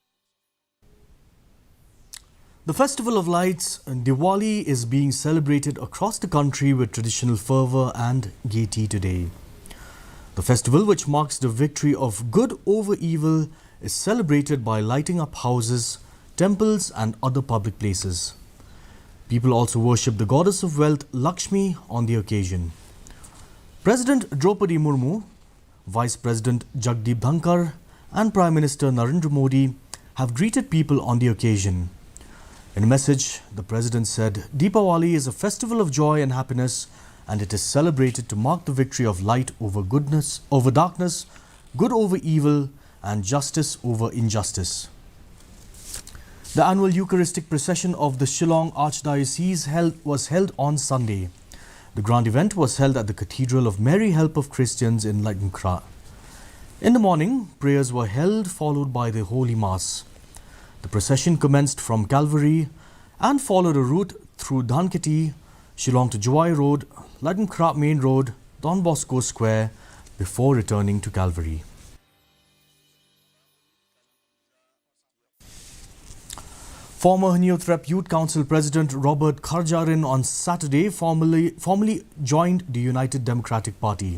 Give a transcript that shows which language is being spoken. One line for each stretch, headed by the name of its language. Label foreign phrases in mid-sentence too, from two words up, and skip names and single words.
English: The Festival of Lights, Diwali, is being celebrated across the country with traditional fervour and gaiety today. The festival, which marks the victory of good over evil, is celebrated by lighting up houses, temples and other public places. People also worship the goddess of wealth, Lakshmi, on the occasion. President Draupadi Murmu, Vice President Jagdeep Dhankar and Prime Minister Narendra Modi have greeted people on the occasion. In a message, the President said, Deepawali is a festival of joy and happiness, and it is celebrated to mark the victory of light over darkness, good over evil, and justice over injustice. The annual Eucharistic procession of the Shillong Archdiocese was held on Sunday. The grand event was held at the Cathedral of Mary Help of Christians in Lagnkra. In the morning, prayers were held, followed by the Holy Mass. The procession commenced from Calvary and followed a route through Dhanketi, Shillong to Jawai Road, Lagnkra Main Road, Don Bosco Square before returning to Calvary. Former Neothrep Youth Council President Robert Kharjarin on Saturday formally joined the United Democratic Party.